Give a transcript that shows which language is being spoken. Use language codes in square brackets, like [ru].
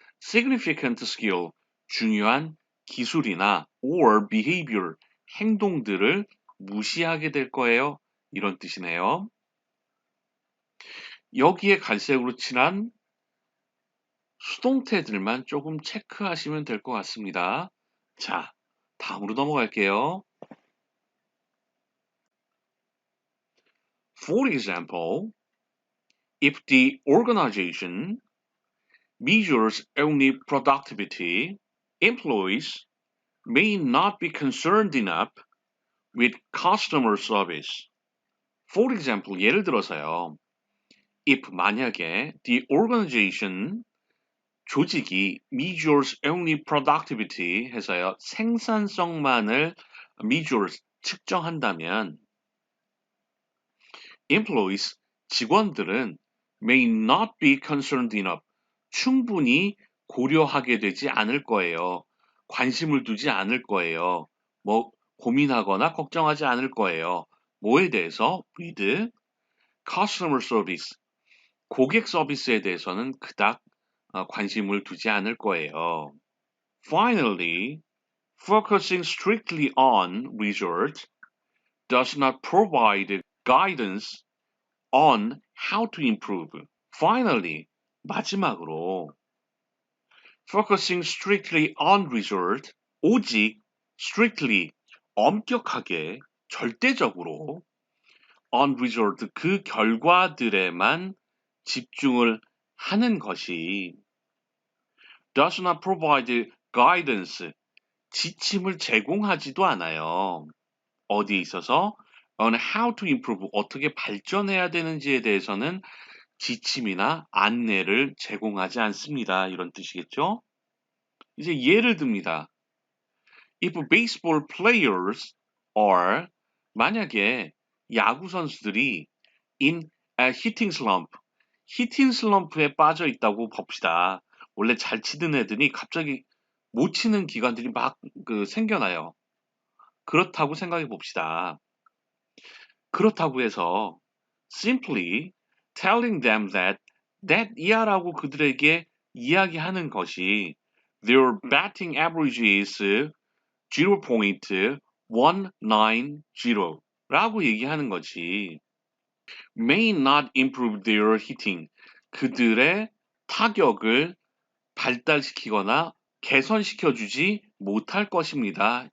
[en] significant skill, [ko] 중요한 기술이나 [en] or behavior, [ko] 행동들을 무시하게 될 거예요. 이런 뜻이네요. 여기에 갈색으로 칠한 수동태들만 조금 체크하시면 될 것 같습니다. 자, 다음으로 넘어갈게요. [en] For example, if the organization measures only productivity, employees may not be concerned enough with customer service. For example, [ko] 예를 들어서요. [en] If [ko] 만약에 [en] the organization, [ko] 조직이 [en] measures only productivity [ko] 해서요. 생산성만을 [en] measures, [ko] 측정한다면 [en] employees, [ko] 직원들은 [en] may not be concerned enough, [ko] 충분히 고려하게 되지 않을 거예요. 관심을 두지 않을 거예요. 뭐 고민하거나 걱정하지 않을 거예요. 뭐에 대해서? [en] with customer service, [ko] 고객 서비스에 대해서는 그닥 관심을 두지 않을 거예요. [en] Finally, focusing strictly on result does not provide guidance on how to improve. Finally, [ko] 마지막으로 [en] focusing strictly on result, [ko] 오직 [en] strictly, [ko] 엄격하게, 절대적으로 [en] on result, [ko] 그 결과들에만 집중을 하는 것이 [en] does not provide guidance, [ko] 지침을 제공하지도 않아요. 어디에 있어서 [en] on how to improve, [ko] 어떻게 발전해야 되는지에 대해서는 지침이나 안내를 제공하지 않습니다. 이런 뜻이겠죠? 이제 예를 듭니다. [en] If baseball players are, [ko] 만약에 야구 선수들이 [en] in a hitting slump, [ko] 히팅 슬럼프에 빠져 있다고 봅시다. 원래 잘 치던 애들이 갑자기 못 치는 기간들이 막 생겨나요. 그렇다고 생각해 봅시다. 그렇다고 해서 [en] simply telling them that [ko] 이하라고 그들에게 이야기하는 것이 [en] their batting average is 0.190 [ko] 라고 얘기하는 것이 [en] may not improve their hitting, [ko] 그들의 타격을 발달시키거나 개선시켜주지 못할 것입니다.